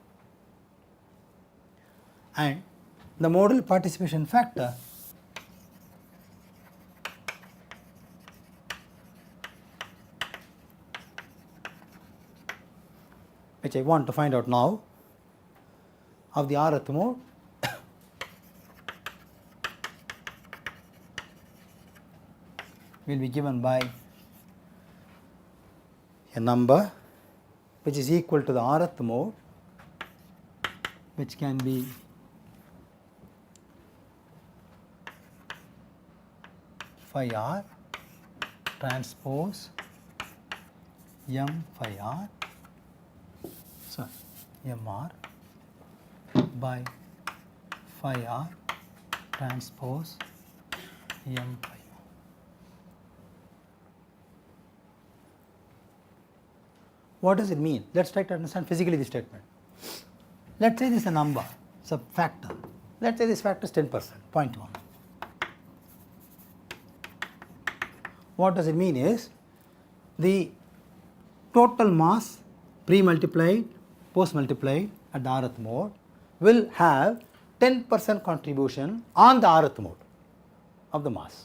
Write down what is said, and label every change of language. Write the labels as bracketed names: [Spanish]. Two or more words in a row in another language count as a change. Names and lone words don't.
[English] And the modal participation factor which I want to find out now of the rth mode will be given by a number which is equal to the rth mode, which can be phi r transpose m phi r, sorry, m r by phi r transpose m phi r. What does it mean? Let us try to understand physically this statement. Let us say this is a number, it is a factor. Let us say this factor is 10%, 0.1. What does it mean is the total mass pre-multiplied, post-multiplied at the rth mode will have 10% contribution on the rth mode of the mass.